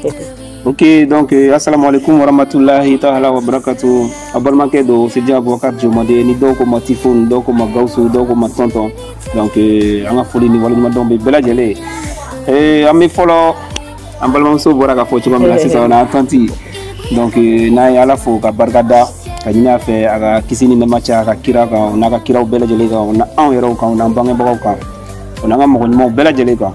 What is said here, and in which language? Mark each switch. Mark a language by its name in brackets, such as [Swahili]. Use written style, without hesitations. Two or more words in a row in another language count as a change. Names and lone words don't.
[French] Ok, donc [Arabic] السلام عليكم ورحمة الله تعالى وبركاته. [Bambara] Abalmakɛ do Sidi Abubakar Jomade ni dɔw ko ma Tifon, dɔw ko ma Gawusu, dɔw ko ma Tonton. Donc an ka foli ni waleɲumandɔn bɛ bɛɛ lajɛlen. An bɛ fɔlɔ an balimamuso bɔra ka fɔ cogo min na sisan na tanti. Donc n'a ye Ala fo ka barika da ka ɲini a fɛ a ka kisi ni nɛɛma caya a ka kira kan n'a ka kiraw bɛɛ lajɛlen kan o na anw yɛrɛw kan o n'an bangebagaw kan o n'an ka mɔgɔ ɲumanw bɛɛ lajɛlen kan.